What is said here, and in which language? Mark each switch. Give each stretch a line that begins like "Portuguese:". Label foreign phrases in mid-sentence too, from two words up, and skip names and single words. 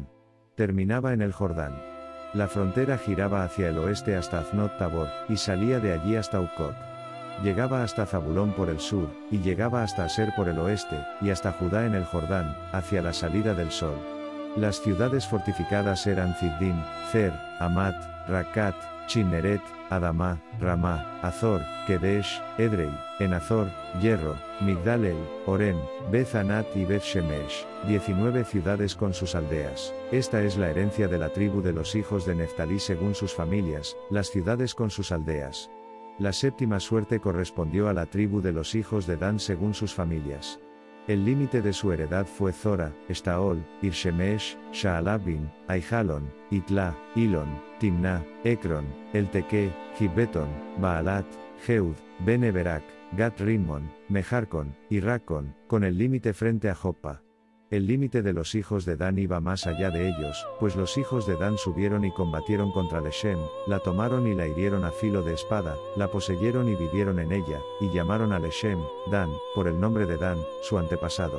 Spanish: Terminaba en el Jordán. La frontera giraba hacia el oeste hasta Aznot Tabor, y salía de allí hasta Ucot. Llegaba hasta Zabulón por el sur, y llegaba hasta Aser por el oeste, y hasta Judá en el Jordán, hacia la salida del sol. Las ciudades fortificadas eran Ziddim, Zer, Amat, Rakat, Chinneret, Adamá, Ramá, Azor, Kedesh, Edrei, Enazor, Yerro, Migdal-el, Orem, Beth-Anat y Beth-Shemesh, 19 ciudades con sus aldeas. Esta es la herencia de la tribu de los hijos de Neftalí según sus familias, las ciudades con sus aldeas. La séptima suerte correspondió a la tribu de los hijos de Dan según sus familias. El límite de su heredad fue Zora, Estaol, Irshemesh, Shaalabin, Aijalon, Itla, Ilon, Timná, Ekron, Elteque, Gibbeton, Baalat, Jeud, Ben-Eberak, Gat-Rimmon, Mejarcon, y Raccon, con el límite frente a Joppa. El límite de los hijos de Dan iba más allá de ellos, pues los hijos de Dan subieron y combatieron contra Leshem, la tomaron y la hirieron a filo de espada, la poseyeron y vivieron en ella, y llamaron a Leshem, Dan, por el nombre de Dan, su antepasado.